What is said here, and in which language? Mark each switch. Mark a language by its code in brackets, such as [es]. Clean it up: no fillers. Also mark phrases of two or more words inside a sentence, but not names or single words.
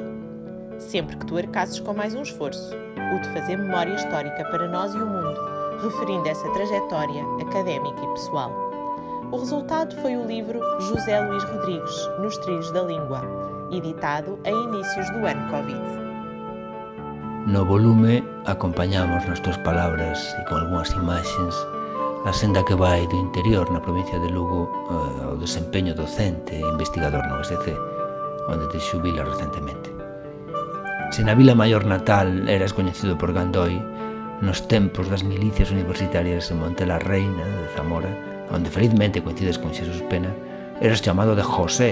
[pt] Sempre que tu arcasses com mais um esforço, o de fazer memória histórica para nós e o mundo, referindo essa trajetória académica e pessoal. O resultado foi o livro José Luís Rodrigues, Nos Trilhos da Língua, editado a inícios do ano Covid. [gl] No volume acompañamos nas túas palabras e con algunhas imaxes a senda que vai do interior na provincia de Lugo ao desempeño docente e investigador no USC, onde te xubila recentemente. Se na vila maior natal eras coñecido por Gandoi, nos tempos das milicias universitarias en Monte la Reina de Zamora, onde felizmente coincides con Xesús Pena, eras chamado de José.